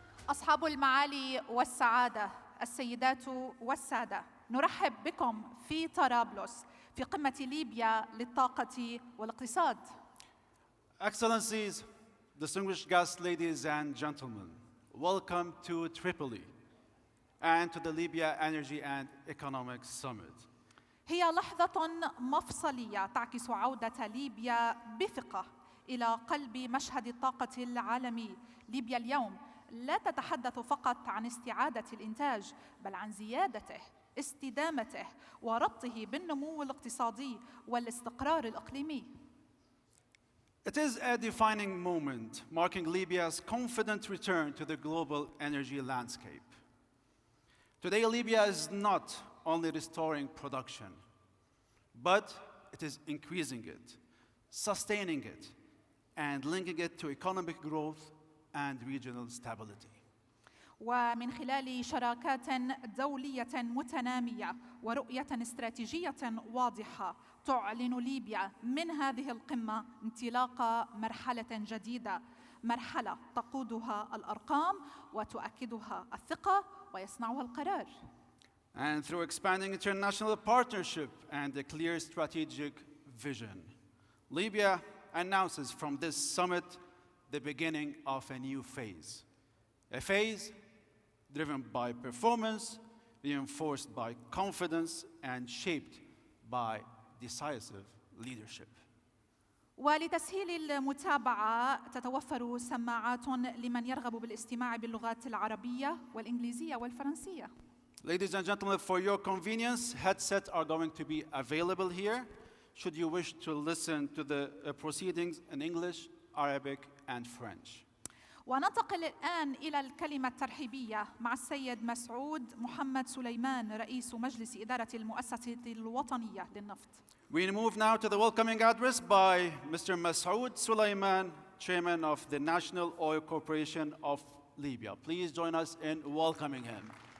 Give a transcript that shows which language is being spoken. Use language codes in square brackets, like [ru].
[ar] أصحاب المعالي والسعادة، السيدات والسادة، نرحب بكم في طرابلس في قمة ليبيا للطاقة والاقتصاد. [en] Excellencies, distinguished guests, ladies and gentlemen, welcome to Tripoli and to the Libya Energy and Economic Summit. [ar] هي لحظة مفصلية تعكس عودة ليبيا بثقة إلى قلب مشهد الطاقة العالمي. ليبيا اليوم لا تتحدث فقط عن استعادة الإنتاج، بل عن زيادته، استدامته، وربطه بالنمو الاقتصادي والاستقرار الإقليمي. [en] It is a defining moment, marking Libya's confident return to the global energy landscape. Today, Libya is not only restoring production, but it is increasing it, sustaining it, and linking it to economic growth and regional stability. [ar] ومن خلال شراكات دولية متنامية ورؤية استراتيجية واضحة تعلن ليبيا من هذه القمة انطلاق مرحلة جديدة، مرحلة تقودها الأرقام وتؤكدها الثقة ويصنعها القرار. [en] And through expanding international partnership and a clear strategic vision, Libya announces from this summit the beginning of a new phase. A phase driven by performance, reinforced by confidence, and shaped by decisive leadership. [ar] ولتسهيل المتابعة تتوفر سماعات لمن يرغب بالاستماع باللغات العربية والإنجليزية والفرنسية. [en] Ladies and gentlemen, for your convenience, headsets are going to be available here should you wish to listen to the proceedings in English, Arabic, and French. [ar] وننتقل الآن إلى الكلمة الترحيبية مع السيد مسعود محمد سليمان رئيس مجلس إدارة المؤسسة الوطنية للنفط. [en] We move now to the welcoming address by Mr. Masoud Suleman, Chairman of the National Oil Corporation of Libya. Please join us in welcoming him.